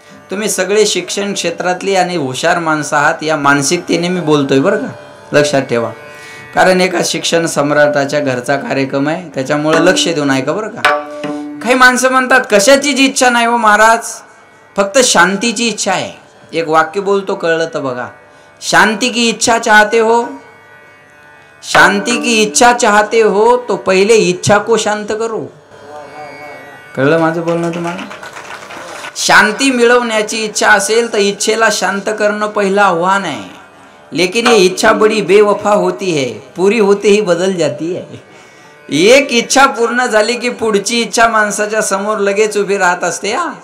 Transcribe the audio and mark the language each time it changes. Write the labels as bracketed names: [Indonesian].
[Marathi] तुम्ही सगळे शिक्षण क्षेत्रातली आणि हुशार माणसं आहात, या मानसिकतेने मी बोलतोय बरं का, लक्षात ठेवा. कारण एका शिक्षण सम्राटाच्या घरचा कार्यक्रम आहे, त्याच्यामुळे लक्ष देऊन ऐका बरं का. काही माणसं म्हणतात कशाचीच इच्छा नाही हो महाराज, फक्त शांतीची इच्छा आहे. एक वाक्य बोलतो कळलं तर बघा. [Hindi] शांति की इच्छा चाहते हो, शांति की इच्छा चाहते हो तो पहिले इच्छा को शांत करो. [Marathi] कळलं माझं बोलणं तुम्हाला. शांती मिळवण्याची इच्छा असेल तर इच्छेला शांत करणं पहिलं आव्हान आहे. [Hindi] लेकिन ये इच्छा बड़ी बेवफा होती है, पूरी होते ही बदल जाती है. [Marathi] एक इच्छा पूर्ण झाली की पुढची इच्छा माणसाच्या समोर लगेच उभी राहत असते.